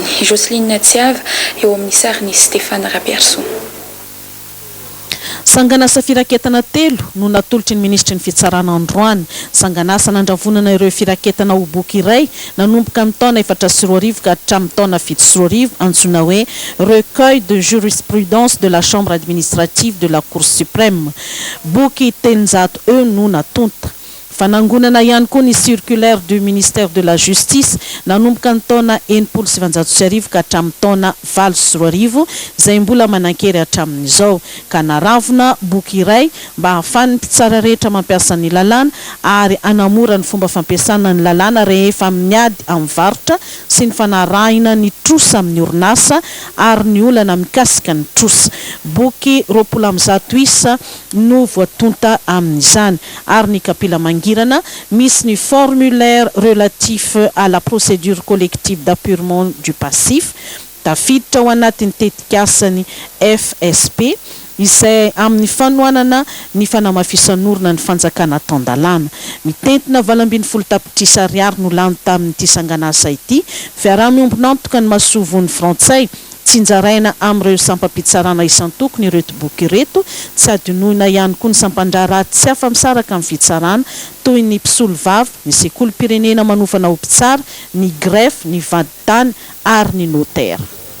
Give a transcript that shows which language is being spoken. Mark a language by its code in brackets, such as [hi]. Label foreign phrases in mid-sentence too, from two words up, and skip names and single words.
[mg] Joseline Tsiava eo amin'ny sariny Stéphane Rabiarso. Sangan'asa firaketana telo no natolotry ny ministry ny fitsarana androany. Sangan'asa nandravonana ireo firaketana ho boky iray nanomboka amin'ny taona 2024 ka hatramin'ny taona 2025 antsoina hoe [fr] recueil de jurisprudence de la chambre administrative de la cour suprême. [mg] Boky telonjato eo no natonta. Fanangonana ihany koa ny [fr] circulaire du ministère de la justice [mg] nanomboka ny taona 1970 ka hatramin'ny taona 2020 izay mbola manan-kery hatramin'izao ka naravina boky iray mba ahafahan'ny mpitsara rehetra mampiasa ny lalàna ary anamora ny fomba fampiasana ny lalàna rehefa miady amin'ny varotra sy ny fanarahina ny trosa amin'ny orinasa ary ny olana mikasika ny trosa. Boky 20 no voatonta amin'izany ary ny kapila mangirana misy ny [fr] formulaire relatif à la procédure collective d'appurement du passif [mg] tafiditra ao anatin'ny tetikasany FSP izay amin'ny fanohanana ny fanamafisan'orina ny fanjakana tandalana. Mitentina 20 tapitrisa ariary no lany tamin'ity sangan'asa ity fiaraha-miombona antoka ny masovon'ny frantsay tsinjaraina amin'ireo sampam-pitsarana isan-tokony ireto boky ireto tsy adinoina ihany koa ny sampandrara tsy afa-misaraka amin'ny fitsarana toy ny mpisolo vavy, ny sekolim-pirenena manofana ho mpitsara, ny greffe, ny vaditany ary ny notaire.